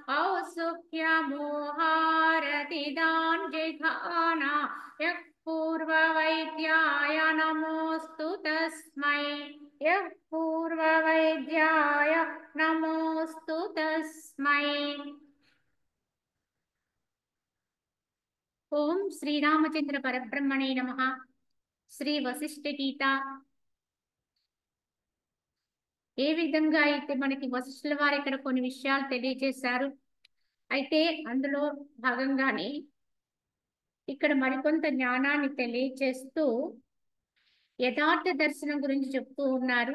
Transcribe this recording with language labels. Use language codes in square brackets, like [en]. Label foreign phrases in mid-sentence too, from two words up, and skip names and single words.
[sa] औत्सुक्यमोहारतिदान् जिघाना यः पूर्ववैद्याय नमोऽस्तु तस्मै यः पूर्ववैद्याय नमोऽस्तु तस्मै। ओम श्रीरामचंद्र परब्रह्मणे नमः। [te] శ్రీ వశిష్ఠ గీత ఏ విధంగా అయితే మనకి వశిష్ఠుల వారు ఇక్కడ కొన్ని విషయాలు తెలియజేశారు. అయితే అందులో భాగంగానే ఇక్కడ మరికొంత జ్ఞానాన్ని తెలియజేస్తూ యథార్థ దర్శనం గురించి చెప్తూ ఉన్నారు.